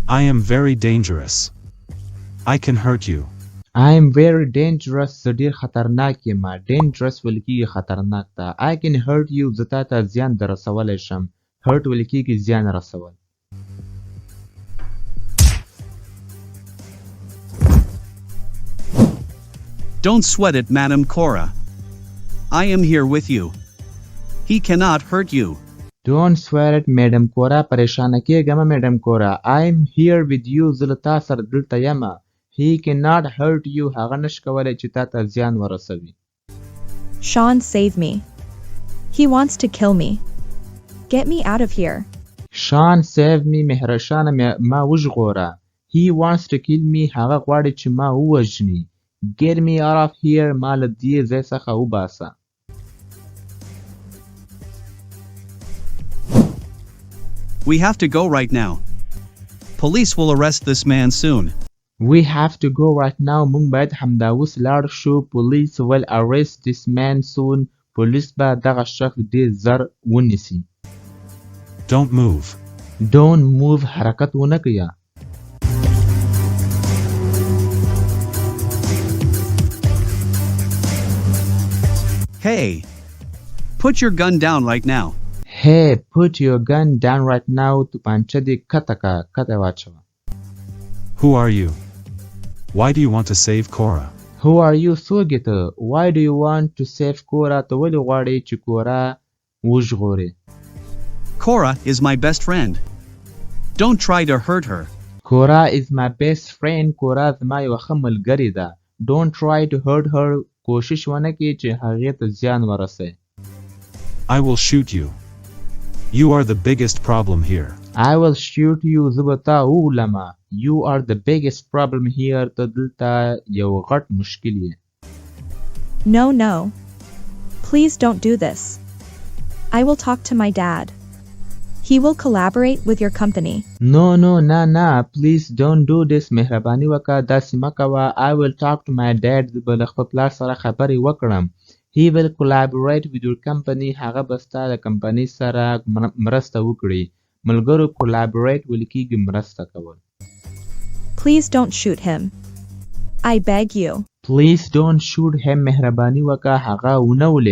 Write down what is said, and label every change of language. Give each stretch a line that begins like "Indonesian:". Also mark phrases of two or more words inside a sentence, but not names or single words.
English: I am very dangerous. I can hurt you. I am very dangerous.
Pashto: زه ډیر خطرناک یم. Dangerous ویل کېږي خطرناک ته.
English: I can hurt you.
Pashto: زه تا ته زیان در رسولی شم. Hurt ویل کېږي زیان رسول.
English: Don't sweat it, Madam Cora. I am here with you. He cannot hurt you. Don't swear it, Madam Cora.
Pashto: پریشانه کېږه مه
English: Madam Cora. I am here with you.
Pashto: زه له تا سره دلته یم.
English: He cannot hurt you.
Pashto: هغه نشي کولی چې تا ته زیان ورسوي.
English: Sean, save me. He wants to kill me. Get me out of here. Sean, save me.
Pashto: مهرشانه ما وژغوره.
English: He wants to kill me.
Pashto: هغه غواړي چې ما ووژني.
English: Get me out of here.
Pashto: ما له دې ځای څخه وباسه.
English: We have to go right now. Police will arrest this man soon. We have to go right now.
Pashto: مونږ باید همدا اوس لاړ شو.
English: Police will arrest this man soon.
Pashto: پولیس به دغه شخص ډېر زر ونیسي.
English: Don't move. Don't move.
Pashto: حرکت ونه کړه.
English: Hey! Put your gun down right now. Hey, put your gun down right now.
Pashto: توپانچه دې کته کړه. کته واچوه.
English: Who are you? Why do you want to save Cora? Who are you?
Pashto: څوک یې ته?
English: Why do you want to save Cora?
Pashto: ته ولې غواړې چې کورا وژغورې؟
English: Cora is my best friend. Don't try to hurt her. Cora is my best friend.
Pashto: کورا زما یوه ښه ملګرې ده.
English: Don't try to hurt her.
Pashto: کوشش ونه کړې چې هغې ته زیان ورسوې.
English: I will shoot you. You are the biggest problem here. I will shoot you.
Pashto: زه به تا وولمه.
English: You are the biggest problem here.
Pashto: ته دلته یو غټ مشکل یې.
English: No, no. Please don't do this. I will talk to my dad. He will collaborate with your company. No, no, نه. Please don't do this.
Pashto: مهرباني وکړه داسې مه کوه.
English: I will talk to my dad.
Pashto: زه به له خپل پلار سره خبرې وکړم.
English: He will collaborate with your company.
Pashto: هغه به ستا د کمپنۍ سره مرسته وکړي. ملګرو collaborate ویل کېږي مرسته کول.
English: Please don't shoot him. I beg you. Please don't shoot him.
Pashto: مهرباني وکړه هغه ونه ولې.